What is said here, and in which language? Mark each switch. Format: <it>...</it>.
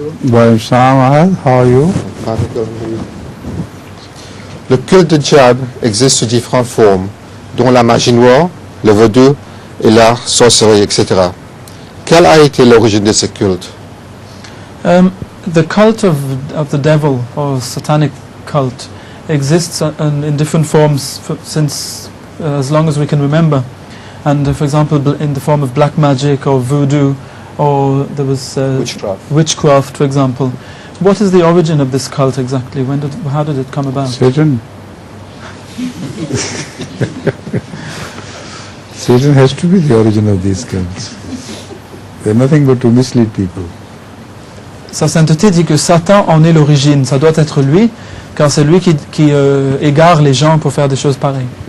<en>Well, Salam, how are you?</en> <fr>Le culte de diable existe sous différentes formes, dont la magie noire, le vaudou et la sorcellerie, etc. Quelle a été l'origine de ce culte?</fr> <en>The cult of the devil, or satanic cult, exists in different forms since as long as we can remember. And for example, in the form of black magic or voodoo, or there was witchcraft, for example. What is the origin of this cult exactly? How did it come about? Satan. Satan has to be the origin of these cults. They're nothing but to mislead people.</en> <fr>Sa sainteté dit que Satan en est l'origine. Ça doit être lui, car c'est lui qui égare les gens pour faire des choses pareilles.</fr>